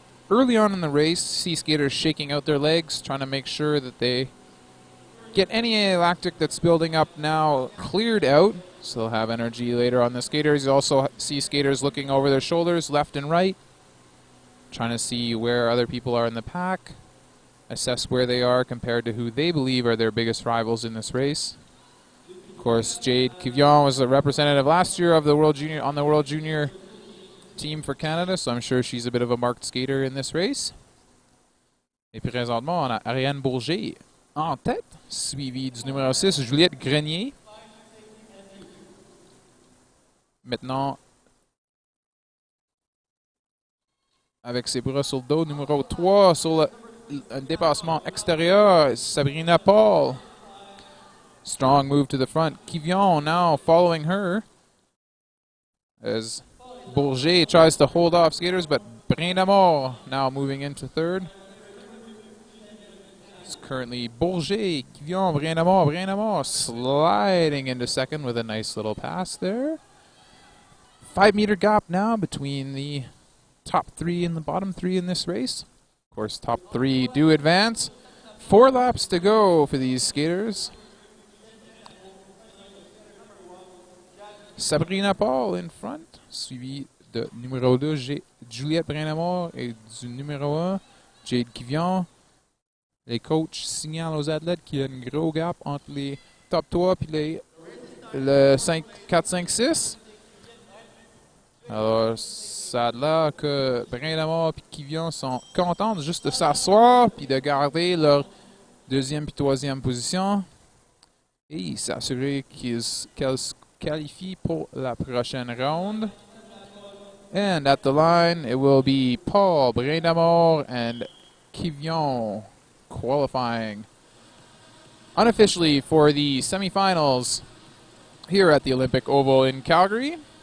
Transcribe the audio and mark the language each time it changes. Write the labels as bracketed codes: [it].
[en] Early on in the race, see skaters shaking out their legs, trying to make sure that they get any lactic that's building up now cleared out, so they'll have energy later on the skaters. You also see skaters looking over their shoulders left and right, trying to see where other people are in the pack, assess where they are compared to who they believe are their biggest rivals in this race. Of course, Jade Kivion was a representative last year of the World Junior on the World Junior team for Canada, so I'm sure she's a bit of a marked skater in this race. [fr] Et présentement, on a Ariane Bourget en tête, suivi du numéro 6, Juliette Grenier. Maintenant, avec ses bras sur le dos, numéro 3 sur un dépassement extérieur, Sabrina Paul. [en] Strong move to the front. Kivion now following her as Bourget tries to hold off skaters, but Brin-d'Amour now moving into third. It's currently Bourget, Kivion, Brin-d'Amour sliding into second with a nice little pass there. 5-meter gap now between the top 3 and the bottom 3 in this race. Of course, top 3 do advance. 4 laps to go for these skaters. [fr] Sabrina Paul [en] in front, [fr] suivi de numéro 2, Juliette Brin-d'Amour, et du numéro 1, Jade Kivion. Les coachs signalent aux athlètes qu'il y a un gros gap entre les top 3 et le 4, 5, 6. Alors, ça a l'air que Brin-d'Amour et Kivion sont contents juste de s'asseoir puis de garder leur 2e et 3e position et s'assurer qu'elles se qualifient pour la prochaine round. [en] And at the line, it will be Paul, Brin-d'Amour, and Kivion qualifying unofficially for the semifinals here at the Olympic Oval in Calgary.